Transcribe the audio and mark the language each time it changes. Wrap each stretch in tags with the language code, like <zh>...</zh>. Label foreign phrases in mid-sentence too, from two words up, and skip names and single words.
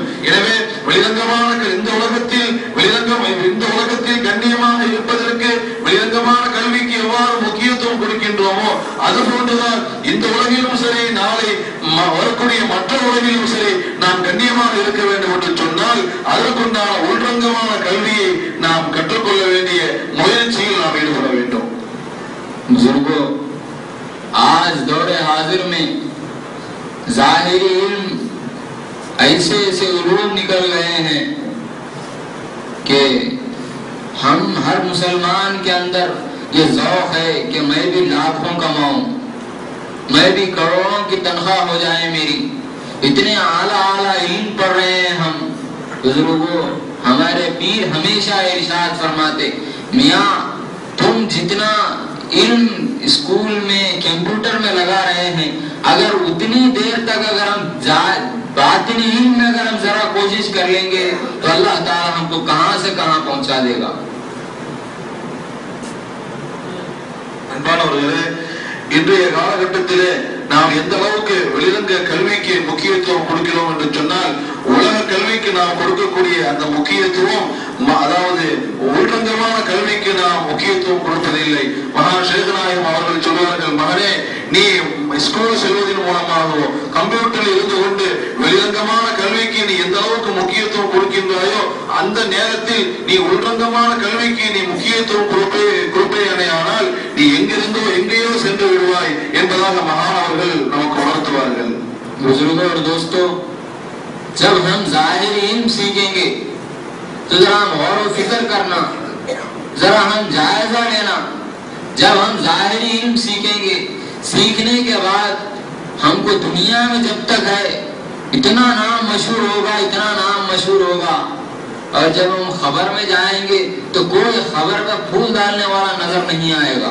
<ta>எனவே வெளிரங்கமான இந்த உலகத்தில் கண்ணியமாக இருப்பதற்கு வெளிரங்கமான கல்விக்கு எவ்வாறு முக்கியத்துவம் கொடுக்கின்றோமோ அதுபோன்றுதான் இந்த உலகிலும் சரி, நாளை வரக்கூடிய மற்ற உலகிலும் சரி நாம் கண்ணியமாக இருக்க வேண்டும் என்று சொன்னால் அதற்குண்டான உள்ரங்கமான கல்வியை நாம் கற்றுக்கொள்ள வேண்டிய முயற்சியில் நாம் ஈடுபட வேண்டும்.</ta> <ur>بزرگو، آج دورِ حاضر میں ظاہری علم ایسے علوم نکل گئے ہیں کہ ہم ہر مسلمان کے اندر یہ ذوق ہے کہ میں بھی لاکھوں کماؤں، میں بھی کروڑوں کی تنخواہ ہو جائے میری. اتنے اعلیٰ علم پڑھ رہے ہیں ہم. بزرگو، ہمارے پیر ہمیشہ ارشاد فرماتے میاں تم جتنا علم اسکول میں کمپیوٹر میں لگا رہے ہیں، اگر اتنی دیر تک اگر ہم باطنی علم میں اگر ہم ذرا کوشش کر لیں گے تو اللہ تعالیٰ ہم کو کہاں سے کہاں پہنچا دے گا.</ur> <ta>அன்பானவர்களே, இன்றைய காலகட்டத்திலே நாம் எந்த அளவுக்கு வெளிரங்க கல்விக்கு முக்கியத்துவம் கொடுக்கிறோம் என்று சொன்னால், உலக கல்விக்கு நாம் கொடுக்கக்கூடிய அந்த முக்கியத்துவம், அதாவது உள்ரங்கமான கல்விக்கு நாம் முக்கியத்துவம் கொடுப்பதில்லை. மகா ஷேகநாயகம் அவர்கள் சொல்வார்கள், மகனே நீ ஸ்கூல் செல்வதன் மூலமாகவோ கம்ப்யூட்டரில் இருந்து கொண்டு வெளிரங்கமான கல்விக்கு நீ எந்த அளவுக்கு முக்கியத்துவம் கொடுக்கின்றாயோ அந்த நேரத்தில் நீ உள்ரங்கமான கல்விக்கு நீ முக்கியத்துவம் கொடுப்பேயானால் நீ எங்கிருந்தோ எங்கேயோ சென்று விடுவாய் என்பதாக மகான் அவர்கள் நமக்கு உணர்த்துவார்கள்.</ta> <ur>بزرگو اور دوستو، جب ہم ظاہری علم سیکھیں گے تو ذرا غور و فکر کرنا، ذرا ہم جائزہ لینا. جب ہم ظاہری علم سیکھیں گے، سیکھنے کے بعد ہم کو دنیا میں جب تک ہے اتنا نام مشہور ہوگا، اتنا نام مشہور ہوگا، اور جب ہم خبر میں جائیں گے تو کوئی خبر کا پھول ڈالنے والا نظر نہیں آئے گا.</ur>